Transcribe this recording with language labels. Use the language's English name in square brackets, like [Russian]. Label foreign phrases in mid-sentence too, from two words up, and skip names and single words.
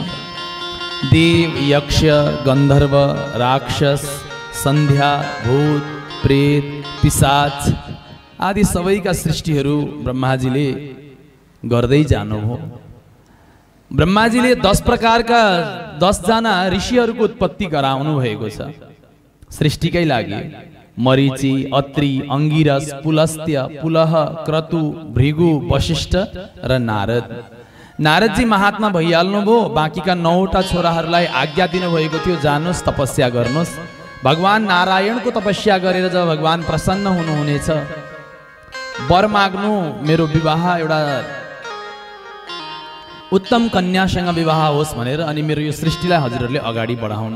[Nepali] देव, यक्ष, गन्धर्व, राक्षस, सन्ध्या, भूत, प्रेत, पिशाच आदि सबैका सृष्टिहरू ब्रह्माजीले गर्दै जानुभयो। ब्रह्माजीले 10 प्रकारका 10 जना ऋषिहरूको उत्पत्ति गराउनु भएको छ सृष्टिकै लागि। मरीचि, अत्रि, अंगिरस, पुलस्त्य, पुलह, क्रतु, भृगु, वशिष्ठ र नारद। नारदजी महात्मा भइहाल्नु भयो। बाँकीका 9वटा छोराहरूलाई आज्ञा दिनुभएको थियो, जानुहोस् तपस्या गर्नुहोस्। भगवान नारायण को तपस्या गरेर जब भगवान प्रसन्न हुनुहुनेछ, वर माग्नु मेरो विवाह एउटा उत्तम कन्यासँग विवाह होस् भनेर, अनि मेरो यो सृष्टिलाई हजुरहरूले अगाडि बढाउनु।